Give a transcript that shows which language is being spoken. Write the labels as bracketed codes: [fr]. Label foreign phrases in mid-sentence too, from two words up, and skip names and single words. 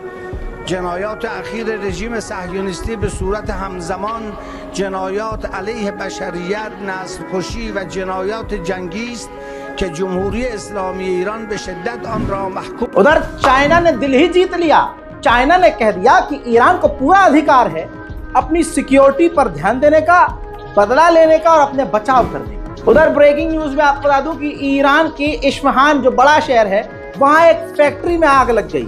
[fa] جنایات اخیر رژیم صهیونیستی به صورت همزمان جنایات علیه بشریت، نسل‌کشی و جنایات جنگی است که جمهوری اسلامی ایران به شدت آن را محکوم। [hi] उधर चाइना ने दिल ही जीत लिया। चाइना ने कह दिया कि ईरान को पूरा अधिकार है अपनी सिक्योरिटी पर ध्यान देने का, बदला लेने का और अपने बचाव करने का। उधर [en] breaking news [hi] में आपको बता दूं कि ईरान की इस्फहान जो बड़ा शहर है, वहां एक फैक्ट्री में आग लग गई।